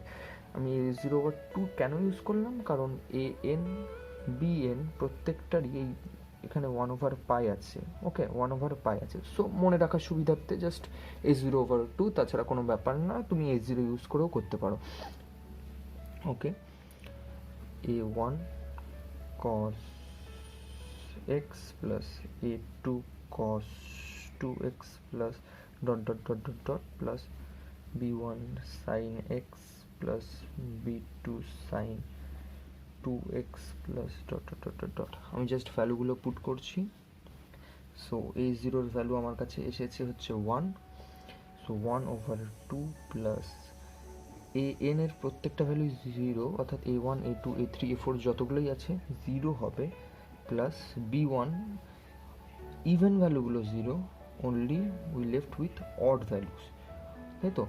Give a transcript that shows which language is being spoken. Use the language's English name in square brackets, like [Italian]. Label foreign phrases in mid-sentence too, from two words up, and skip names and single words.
[Bangla] আমি a0/2 কেন ইউজ করলাম, কারণ an bn প্রত্যেকটারই এই এখানে এখানে 1/π আছে, ওকে 1/π আছে। সো মনে রাখার সুবিধার্থে জাস্ট a0/2, তাছাড়া কোনো ব্যাপার না, তুমি a0 ইউজ করেও করতে পারো। [English] ওকে, a1 cos x plus a2 cos 2x plus dot dot dot dot dot plus b1 sin x plus b2 sin 2x plus dot dot dot dot dot। [Bangla] আমি জাস্ট ভ্যালুগুলো পুট করছি। সো a0 এর ভ্যালু আমার কাছে এসেছে হচ্ছে 1, সো 1/2 প্লাস an এর প্রত্যেকটা ভ্যালু 0, অর্থাৎ a1 a2 a3 a4 যতগুলোই আছে 0 হবে, প্লাস b1 ইভেন ভ্যালুগুলো 0, [English] only we left with odd values, [Bangla] তাই তো?